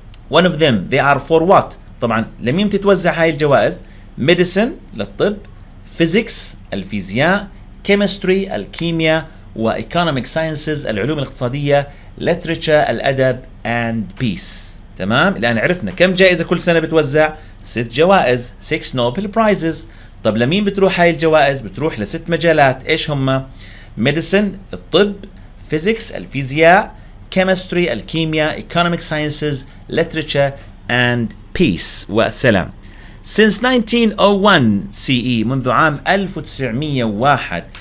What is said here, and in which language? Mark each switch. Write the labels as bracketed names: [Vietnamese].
[English] one of them they are for what؟ [Arabic] طبعا لمين تتوزع هاي الجوائز؟ [English] medicine للطب. [Arabic] physics الفيزياء. chemistry الكيمياء. و economic sciences العلوم الاقتصادية. [English] literature الأدب and peace. [Arabic] تمام. الآن عرفنا كم جائزة كل سنة بتوزع؟ 6 جوائز 6 Nobel Prizes. طب لمين بتروح هاي الجوائز؟ بتروح ل6 مجالات. ايش هم؟ medicine الطب. physics الفيزياء. chemistry الكيمياء. [English] economic sciences. literature and peace والسلام. since 1901 CE [Arabic] منذ عام 1901.